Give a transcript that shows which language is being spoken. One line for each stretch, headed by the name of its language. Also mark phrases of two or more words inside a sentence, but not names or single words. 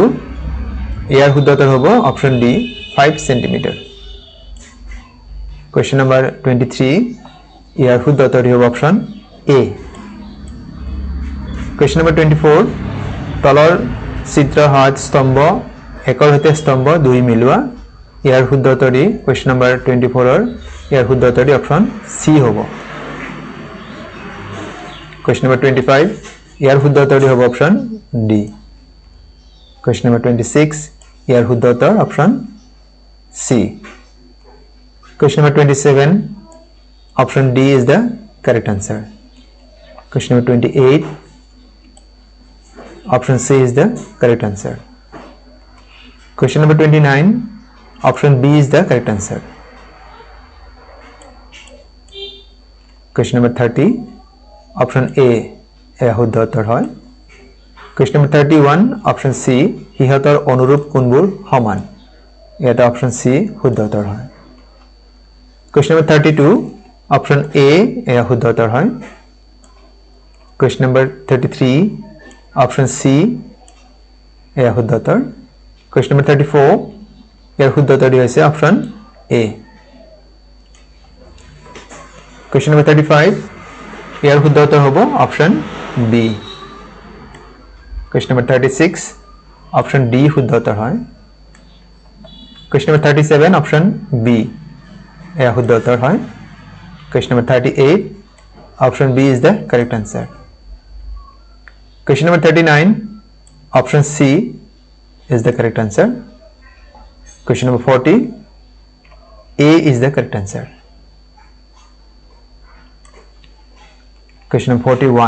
Assamese: ইয়াৰ শুদ্ধ উত্তৰ হ'ব
English: option D
Assamese: 5 সেন্টিমিটাৰ
English: Question number 23
Assamese: ইয়াৰ শুদ্ধ উত্তৰ হ'ব
English: option A Question number 24
Assamese: তলৰ চিত্ৰ হাত স্তম্ভ একৰ সৈতে স্তম্ভ দুই মিলোৱা ইয়াৰ শুদ্ধ উত্তৰটি
English: Question number 24
Assamese: ৰ ইয়াৰ শুদ্ধ উত্তৰটি
English: option C
Assamese: হ'ব
English: Question number 25
Assamese: ইয়াৰ শুদ্ধ উত্তৰটি হ'ব
English: option D Question number 26
Assamese: ইয়াৰ শুদ্ধ উত্তৰ
English: option C Question number 27 option D is the correct answer Question number 28 option C is the correct answer Question number 29 option B is the correct answer Question number 30 Option A
Assamese: শুদ্ধ উত্তৰ হয়
English: Question number 31 option C
Assamese: হিহতৰ অনুৰূপ কোনবোৰ সমান এটা
English: option C
Assamese: শুদ্ধ উত্তৰ হয়
English: Question number 32 option A
Assamese: শুদ্ধ উত্তৰ হয়
English: Question number 33 option C
Assamese: শুদ্ধ উত্তৰ
English: Question number 34
Assamese: ইয়াৰ শুদ্ধ উত্তৰটি হৈছে
English: option A Question number 35
Assamese: ইয়াৰ শুদ্ধ উত্তৰ হ'ব
English: option B Question number 36 অপচন ডি
Assamese: শুদ্ধ উত্তৰ হয়
English: Question number 37 option B
Assamese: এয়া শুদ্ধ উত্তৰ হয়
English: Question number 38 option B is the correct answer Question number 39 option C is the correct answer Question number 40 A is the correct answer Question number 41.